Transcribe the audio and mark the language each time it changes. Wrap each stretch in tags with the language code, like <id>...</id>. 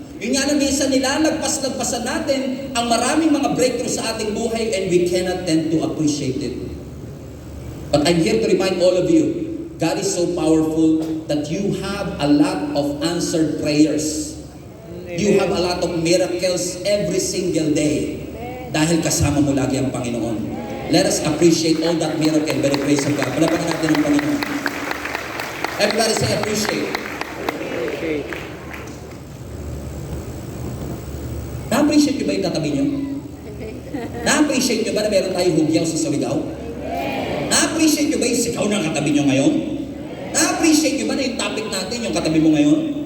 <tl>Yun nga na minsan nilalagpas-lagpasan natin ang maraming mga breakthrough sa ating buhay</tl> <en>and we cannot tend to appreciate it. But I'm here to remind all of you, God is so powerful that you have a lot of answered prayers. Amen. You have a lot of miracles every single day.</en> <tl>Dahil kasama mo lagi ang Panginoon.</tl> <en>Let us appreciate all that miracle by the grace of God.</en> <tl>Palapakan natin ang Panginoon.</tl> <en>Everybody say appreciate. Okay.</en> <tl>Na-appreciate nyo ba yung katabi nyo? Na-appreciate nyo ba na meron tayong hugyaw sa Surigao? Na-appreciate nyo ba yung sikaw ng katabi nyo ngayon? Na-appreciate nyo ba na yung topic natin, yung katabi mo ngayon?</tl>